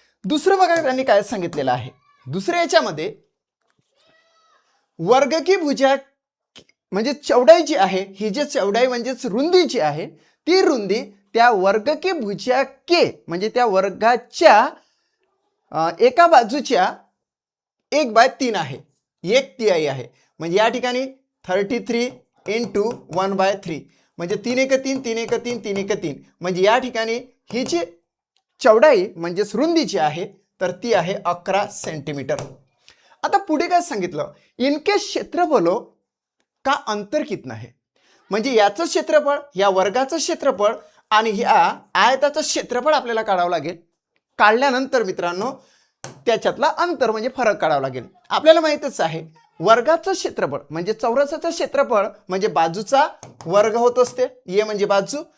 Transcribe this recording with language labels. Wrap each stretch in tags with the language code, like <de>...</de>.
<mr>दुसरं बघा त्यांनी काय सांगितलेलं आहे. दुसऱ्या याच्यामध्ये वर्ग की भुजा म्हणजे चौड़ाई जी आहे, ही जे चौड़ाई म्हणजेच रुंदी जी आहे, ती रुंदी त्या</mr> <hi>वर्ग की भुजा के</hi> <mr>म्हणजे त्या वर्गाच्या एका बाजूच्या 1/3 आहे, 1 तिहाई आहे. म्हणजे या ठिकाणी 33 इंटू 1/3 म्हणजे 3 1 3 3 1 3 3 1 3 म्हणजे या ठिकाणी ही जी चौड़ाई म्हणजेच रुंदी जी आहे तर ती आहे 11 सेंटीमीटर. आता पुढे काय सांगितलं?</mr> <hi>इनके क्षेत्रफलों का अंतर कितना है.</hi> <mr>म्हणजे याचं क्षेत्रफळ, या वर्गाचं क्षेत्रफळ आणि ह्या आयताचं क्षेत्रफळ आपल्याला काढावं लागेल. काढल्यानंतर मित्रांनो त्याच्यातला अंतर म्हणजे फरक काढावा लागेल. आपल्याला माहितच आहे वर्गाचं क्षेत्रफळ म्हणजे चौरसाचं क्षेत्रफळ म्हणजे बाजूचा वर्ग होत असते, ये म्हणजे बाजू.</mr>